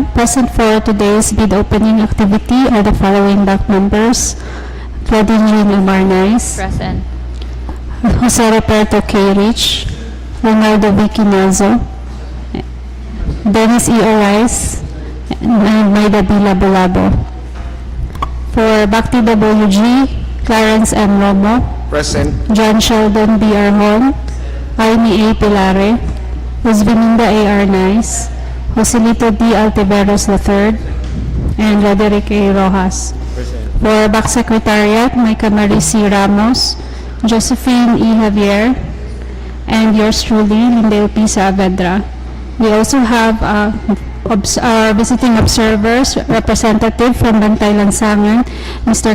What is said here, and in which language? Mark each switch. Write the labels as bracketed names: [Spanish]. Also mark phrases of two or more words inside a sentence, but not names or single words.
[English] Present for today's bid opening activity are the following DAC members: Claudine Umarnais, Present. Jose Roberto K. Rich, Leonardo Vicky Nazo, Dennis E. Orais, and Maida B. Labolabo. For BITUMINOUS, Clarence M. Romo, Present. John Sheldon B. Arhon, Aimee A. Pilare, Rosvininda A. Arnaiz, Joselito D. Altiveros III, and Roderick A. Rojas. Present. For BAC Secretariat, Micah Marie C. Ramos, Josephine E. Javier, and yours truly, Lindell P. Saavedra. We also have our visiting observers, representative from Bantay Lansangan, Mr.